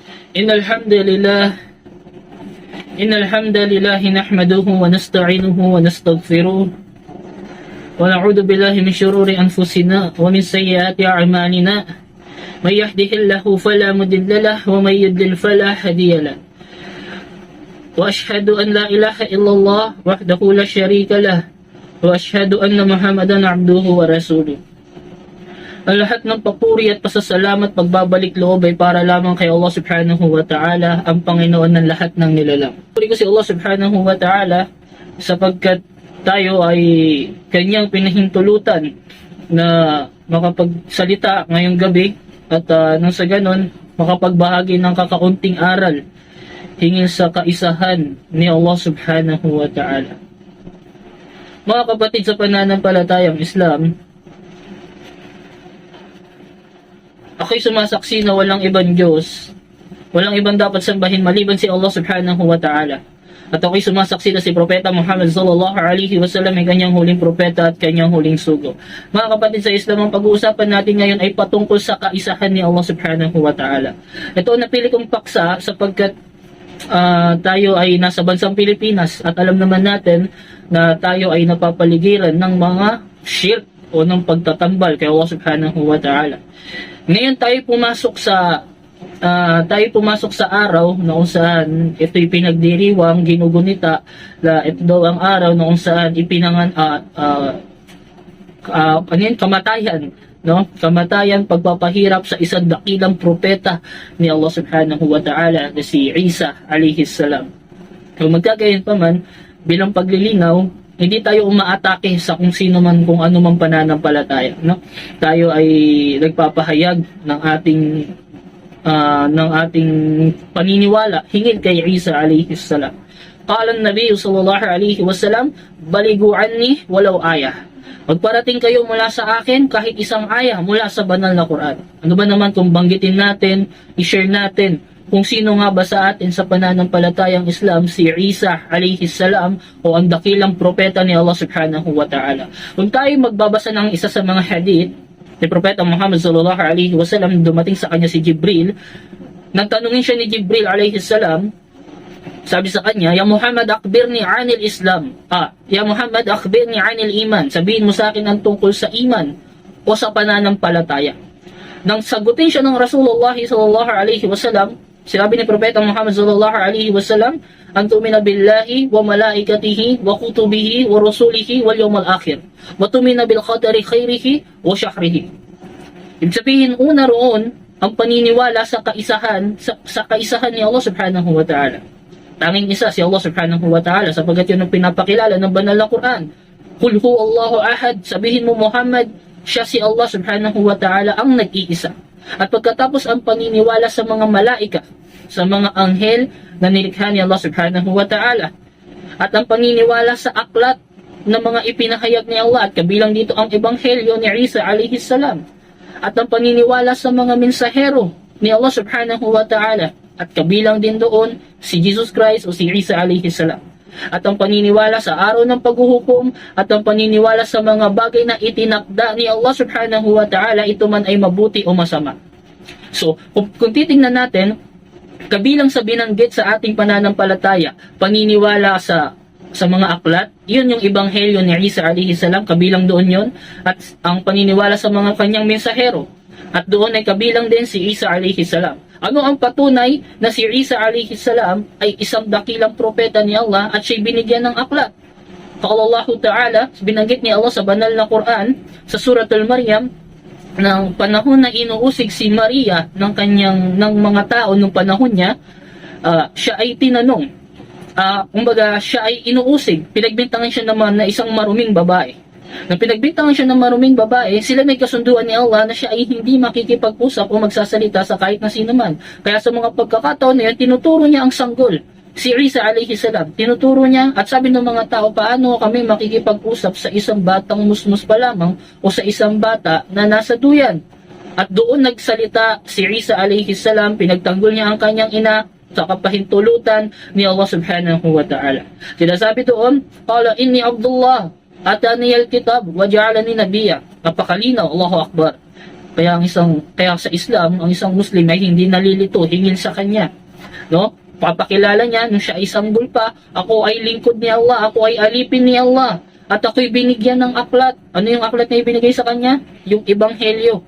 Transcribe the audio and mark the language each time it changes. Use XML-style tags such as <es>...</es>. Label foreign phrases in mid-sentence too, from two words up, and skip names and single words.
<ar>إن الحمد لله إن الحمد لله نحمده ونستعينه ونستغفره ونعوذ بالله من شرور أنفسنا ومن سيئات أعمالنا من يهده الله فلا مضل له ومن يضلل فلا هادي له وأشهد أن لا إله إلا الله وحده لا شريك له وأشهد أن محمدا عبده ورسوله.</ar> <tl>Ang lahat ng papuri at pasasalamat pagbabalik loob ay para lamang kay Allah</tl> <ar>سبحانه وتعالى,</ar> <tl>ang Panginoon ng lahat ng nilalang. Papuri ko si Allah</tl> <ar>سبحانه وتعالى</ar> <tl>sapagkat tayo ay kanyang pinahintulutan na makapagsalita ngayong gabi at nang sa ganon makapagbahagi ng kakaunting aral hingil sa kaisahan ni Allah</tl> <ar>سبحانه وتعالى.</ar> <tl>Mga kapatid sa pananampalatayang Islam, ako'y sumasaksi na walang ibang Diyos, walang ibang dapat sambahin maliban si Allah</tl> <ar>سبحانه وتعالى.</ar> <tl>At ako'y sumasaksi na si Propeta Muhammad</tl> <ar>صلى الله عليه وسلم</ar> <tl>ay kanyang huling propeta at kanyang huling sugo. Mga kapatid sa Islam, ang pag-uusapan natin ngayon ay patungkol sa kaisahan ni Allah</tl> <ar>سبحانه وتعالى.</ar> <tl>Ito ang napili kong paksa sapagkat tayo ay nasa bansang Pilipinas at alam naman natin na tayo ay napapaligiran ng mga shirk o ng pagtatambal kay Allah</tl> <ar>سبحانه وتعالى.</ar> <tl>Ngayon tayo pumasok sa araw na kung saan ito'y pinagdiriwang, ginugunita na ito daw ang araw na kung saan kamatayan, no? Kamatayan, pagpapahirap sa isang dakilang propeta ni Allah</tl> <ar>سبحانه وتعالى</ar> <tl>na si Isa</tl> <ar>عليه السلام.</ar> <tl>Kung magkagayon pa man, bilang paglilinaw, hindi tayo umaatake sa kung sino man, kung ano man pananampalataya, no? Tayo ay nagpapahayag ng ating paniniwala hingil kay Isa</tl> <ar>عليه السلام. قال النبي صلى الله عليه وسلم بلغوا عني ولو آية."</ar> <tl>Magparating kayo mula sa akin kahit isang ayah mula sa banal na Quran. Ano ba naman kung banggitin natin, i-share natin kung sino nga ba sa atin sa pananampalatayang Islam si Isa</tl> <ar>عليه السلام</ar> <tl>o ang dakilang propeta ni Allah</tl> <ar>سبحانه وتعالى.</ar> <tl>Kung tayo magbabasa ng isa sa mga hadith ni Propeta Muhammad</tl> <ar>صلى الله عليه وسلم,</ar> <tl>dumating sa kanya si Jibril, nagtanungin siya ni Jibril</tl> <ar>عليه السلام,</ar> <tl>sabi sa kanya,</tl> <ar>"يا محمد أخبرني عن الإسلام." "يا محمد أخبرني عن الإيمان."</ar> <tl>Sabihin mo sa akin ang tungkol sa iman o sa pananampalataya. Nang sagutin siya ng</tl> <ar>رسول الله صلى الله عليه وسلم,</ar> <tl>sinabi ni Propeta Muhammad</tl> <ar>صلى الله عليه وسلم أن تؤمن بالله وملائكته وكتبه ورسله واليوم الآخر وتؤمن بالقدر خيره وشره."</ar> <tl>Ibig sabihin, una roon ang paniniwala sa kaisahan ni Allah</tl> <ar>سبحانه وتعالى.</ar> <tl>Tanging isa si Allah</tl> <ar>سبحانه وتعالى</ar> <tl>sapagkat yun ang pinapakilala ng banal na Quran.</tl> <ar>"قل هو الله أحد."</ar> <tl>Sabihin mo, Muhammad, siya si Allah</tl> <ar>سبحانه وتعالى</ar> <tl>ang nag-iisa. At pagkatapos ang paniniwala sa mga malaika, sa mga anghel na nilikha ni Allah</tl> <ar>سبحانه وتعالى,</ar> <tl>at ang paniniwala sa aklat na mga ipinahayag ni Allah, at kabilang dito ang ebanghelyo ni Isa</tl> <ar>عليه السلام,</ar> <tl>at ang paniniwala sa mga mensahero ni Allah</tl> <ar>سبحانه وتعالى,</ar> <tl>at kabilang din doon si Jesus Christ o si Isa</tl> <ar>عليه السلام,</ar> <tl>at ang paniniwala sa araw ng paghuhukom, at ang paniniwala sa mga bagay na itinakda ni Allah</tl> <ar>سبحانه وتعالى,</ar> <tl>ito man ay mabuti o masama. So, kung titingnan natin, kabilang sa binanggit sa ating pananampalataya, paniniwala sa mga aklat, yun yung ebanghelyo ni Isa</tl> <ar>عليه السلام,</ar> <tl>kabilang doon yun, at ang paniniwala sa mga kanyang mensahero, at doon ay kabilang din si Isa</tl> <ar>عليه السلام.</ar> <tl>Ano ang patunay na si Isa</tl> <ar>عليه السلام</ar> <tl>ay isang dakilang propeta ni Allah at siya'y binigyan ng aklat?</tl> <ar>قال الله تعالى,</ar> <tl>binanggit ni Allah sa banal na Quran sa Suratul Maryam, ng panahon na inuusig si Maria ng mga tao nung panahon niya, siya ay tinanong, kumbaga siya ay inuusig, pinagbintangan siya naman na isang maruming babae. Nang pinagbintangan siya ng maruming babae, sila may kasunduan ni Allah na siya ay hindi makikipag-usap o magsasalita sa kahit na sino man. Kaya sa mga pagkakataon na yan, tinuturo niya ang sanggol, si Isa</tl> <ar>عليه السلام.</ar> <tl>Tinuturo niya at sabi ng mga tao, paano kami makikipag-usap sa isang batang musmus pa lamang o sa isang bata na nasa duyan? At doon nagsalita si Isa</tl> <ar>عليه السلام,</ar> <tl>pinagtanggol niya ang kanyang ina sa kapahintulutan ni Allah</tl> <ar>سبحانه وتعالى.</ar> <tl>Sinasabi doon,</tl> <ar>"قال إني عبد الله آتاني الكتاب وجعلني نبيا."</ar> <tl>Napakalinaw,</tl> <ar>الله أكبر.</ar> <tl>Kaya sa Islam, ang isang Muslim ay hindi nalilito hingil sa kanya no? Papakilala niya nung siya ay sanggol pa, ako ay lingkod ni Allah, ako ay alipin ni Allah, at ako'y binigyan ng aklat. Ano yung aklat na ibinigay sa kanya? Yung ebanghelyo.</tl>